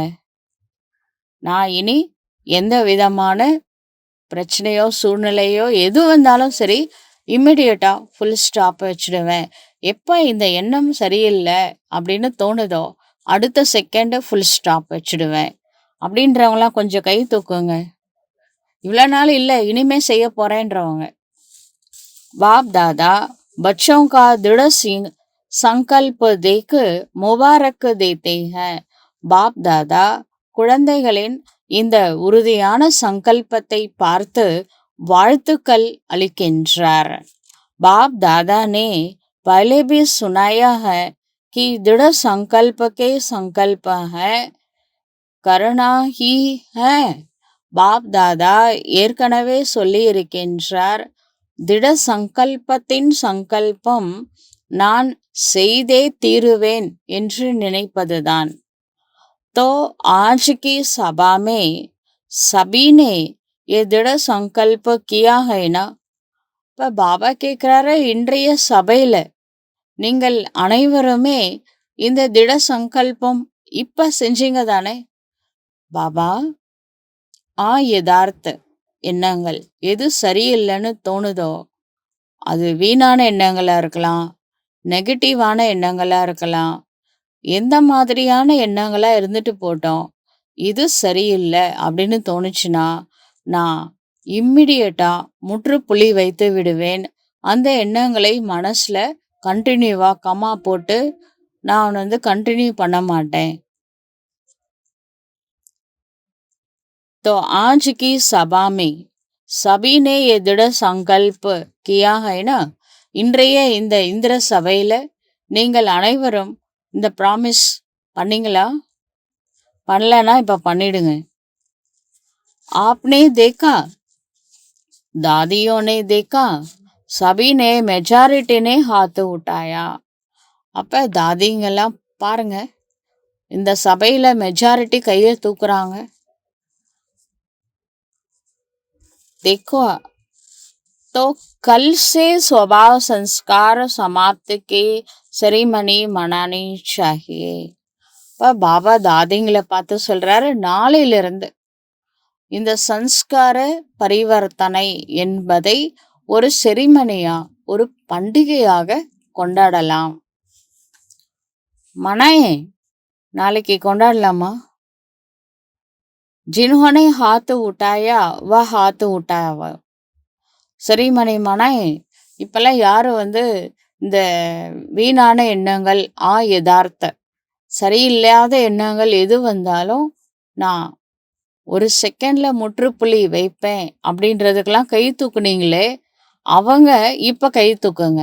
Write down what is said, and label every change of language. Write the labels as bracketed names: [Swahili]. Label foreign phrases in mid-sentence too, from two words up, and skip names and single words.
[Tamil] நான் இனி எந்த விதமான பிரச்சனையோ சூழ்நிலையோ எது வந்தாலும் சரி, இம்மிடியட்டா [English] full stop [Tamil] வச்சிடுவேன். எப்போ இந்த எண்ணம் சரியில்லை அப்படின்னு தோணுதோ அடுத்த செகண்டு [English] full stop [Tamil] வச்சிடுவேன். அப்படின்றவங்களாம் கொஞ்சம் கை தூக்குங்க. இவ்வளோ நாள் இல்லை, இனிமே செய்ய போறேன்றவங்க. [Hindi] बाप दादा बच्चों का दृढ़ संकल्प देख मुबारक देते हैं. [Tamil] பாப் தாதா குழந்தைகளின் இந்த உறுதியான சங்கல்பத்தை பார்த்து வாழ்த்துக்கள் அளிக்கின்றார். [Hindi] बाप दादा ने पहले भी सुनाया है कि दृढ़ संकल्प के संकल्प है करना ही है. [Tamil] பாப் தாதா ஏற்கனவே சொல்லி இருக்கின்றார், திட சங்கல்பத்தின் சங்கல்பம் நான் செய்தே தீருவேன் என்று நினைப்பதுதான். [Hindi] तो आज की सभा में सभी ने ये दृढ़ संकल्प किया है ना. [Tamil] இப்ப பாபா கேட்கிறாரு, இன்றைய சபையில நீங்கள் அனைவருமே இந்த திட சங்கல்பம் இப்ப செஞ்சீங்க தானே. பாபா, யதார்த்த எண்ணங்கள் எது சரியில்லைன்னு தோணுதோ அது வீணான எண்ணங்களா இருக்கலாம், நெகட்டிவான எண்ணங்களா இருக்கலாம், எந்த மாதிரியான எண்ணங்களா இருந்துட்டு போட்டோம், இது சரியில்லை அப்படின்னு தோணுச்சுன்னா நான் இம்மிடியட்டா முற்றுப்புள்ளி வைத்து விடுவேன். அந்த எண்ணங்களை மனசுல [English] continuously comma [Tamil] போட்டு நான் கண்டினியூ பண்ண மாட்டேன். [Hindi] तो आज की सभा में सभी ने ये दृढ़ संकल्प किया है ना. [Tamil] இன்றைய இந்த இந்திர சபையில நீங்கள் அனைவரும் இந்த ப்ராமிஸ் பண்ணீங்களா? பண்ணலன்னா இப்ப பண்ணிடுங்க. [Hindi] आपने देखा, दादियों ने देखा, सभी ने மெஜாரிட்டி ने हाथ उठाया. [Tamil] அப்ப தாதிங்கெல்லாம் பாருங்க, இந்த சபையில மெஜாரிட்டி கையை தூக்குறாங்க. [Hindi] देखो, तो कल से स्वभाव संस्कार समाप्ति की सेरेमनी मनानी चाहिए. [Tamil] இப்போ பாபா தாதிங்களை பார்த்து சொல்றாரு, நாளையிலிருந்து இந்த சன்ஸ்கார பரிவர்த்தனை என்பதை ஒரு செரிமனியா, ஒரு பண்டிகையாக கொண்டாடலாம். மனாயே, நாளைக்கு கொண்டாடலாமா? [Hindi] जिन्होंने हाथ उठाया वह हाथ उठाया. [Tamil] சரிமணி மனாய், இப்பெல்லாம் யாரும் இந்த வீணான எண்ணங்கள், யதார்த்த சரியில்லாத எண்ணங்கள் எது வந்தாலும் நான் ஒரு செகண்ட்ல முற்றுப்புள்ளி வைப்பேன் அப்படின்றதுக்கெல்லாம் கை தூக்குனீங்களே, அவங்க இப்ப கை தூக்குங்க.